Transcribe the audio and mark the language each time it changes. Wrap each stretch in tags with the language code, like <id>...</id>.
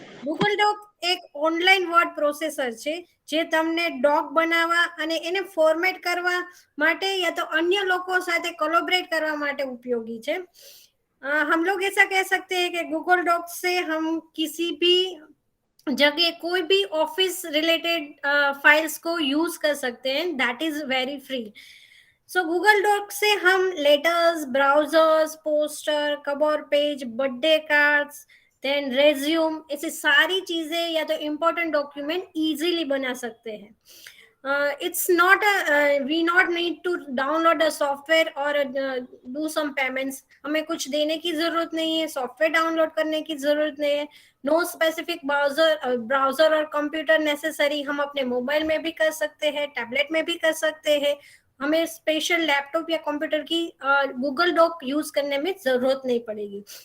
<gu>Google Doc એક online word processor છે જે તમને ડોક બનાવવા અને એને ફોર્મેટ કરવા માટે</gu> <hi>या तो अन्य लोगों</hi> <gu>સાથે કોલેબોરેટ કરવા માટે ઉપયોગી છે.</gu> <hi>हम लोग ऐसा कह सकते हैं कि गूगल डॉक से हम किसी भी जगह कोई भी ऑफिस रिलेटेड फाइल्स को यूज कर सकते हैं.</hi> <en>That is very free.</en> <hi>So Google dock से हम letters, browsers, poster, cover page, birthday cards, then resume, ऐसी सारी चीजें या तो इम्पोर्टेंट डॉक्यूमेंट इजीली बना सकते हैं.</hi> <en>It's not we not need to download a software or do some payments.</en> <hi>हमें कुछ देने की जरूरत नहीं है, सॉफ्टवेयर डाउनलोड करने की जरूरत नहीं है.</hi> <en>No specific browser और computer necessary.</en> <hi>हम अपने मोबाइल में भी कर सकते हैं, टैबलेट में भी कर सकते हैं. हमें स्पेशल लैपटॉप या कंप्यूटर की गूगल डॉक यूज करने में जरूरत नहीं पड़ेगी.</hi>